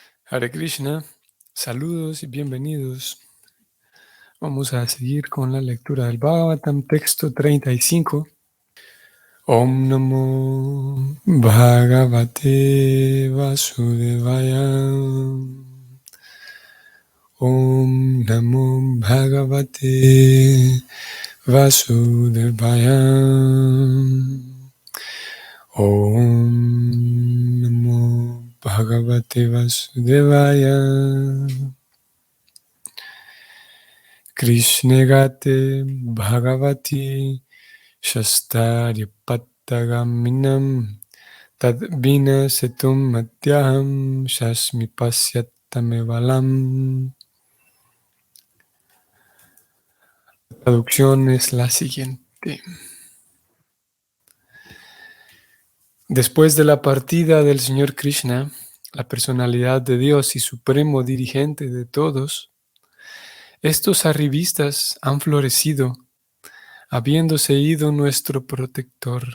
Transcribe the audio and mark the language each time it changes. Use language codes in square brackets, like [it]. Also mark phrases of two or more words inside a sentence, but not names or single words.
[es] Hare Krishna, saludos y bienvenidos. Vamos a seguir con la lectura del Bhagavatam, texto 35. [sa] Om Namo Bhagavate Vasudevaya. Om Namo Bhagavate Vasudevaya. Om Namo Bhagavate Vasudevaya. Krishnegate Bhagavati Shastarya Pattagaminam Tadvina Setum Madhyaham Shasmi Pasyatamevalam. [es] La traducción es la siguiente. Después de la partida del Señor Krishna, la personalidad de Dios y supremo dirigente de todos, estos arribistas han florecido, habiéndose ido nuestro protector.